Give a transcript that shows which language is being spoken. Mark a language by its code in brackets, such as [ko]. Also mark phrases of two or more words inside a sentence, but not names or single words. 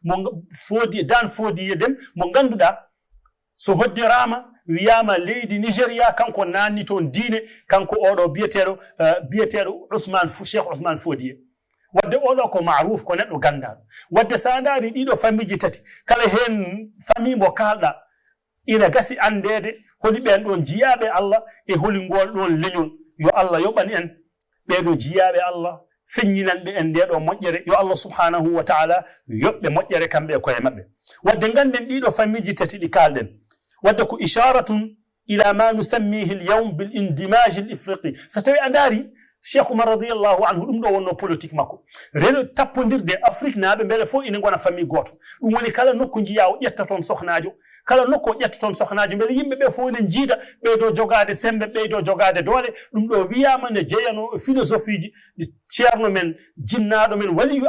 [ff] Fodiye Dem mo ganduɗa so hoddirama wiyama leydi Nigeria kanko nanni toon diine kanko oɗo biyeteɗo Cheikh Ousmane Fodiye wadde oɗo ko maruf ko neɗɗo gandaɗo wadde sa dari ɗiɗo famille tati kala hen famille mo kalɗa ina gasi andede holi ɓen ɗon jiyaɓe Allah e holi ngol ɗon leñol yo Allah yoɓan en ɓeɗo jiyaɓe Allah feññinanɓe en ndeɗo moƴƴere yo Allah [ar] سبحانه و [ff] taala yoɓɓe moƴƴere kamɓe koye mabɓe wadde ganden ɗiɗo famille tati ɗi kalɗen wadde ko [ar] إشارة إلى ما نسميه اليوم بالاندماج الأفريقي [ff] so tawi a daari Cheikh Oumar [ar] رضي الله عنه [ff] ɗum ɗo wonno politique makko reno tappodirde Afrique naaɓe beele fof ina gona famille goto ɗum woni kala nokku jiya o ƴetta toon sohnajo kala nokku o ƴetta toon sohnajo beele yimɓe ɓe fof ne jiida ɓeydo jogade sembe ɓeydo jogade doole ɗum ɗo wiyama ne jeyano philosophie ji ɗi ceerno men jinnaɗo men waliyu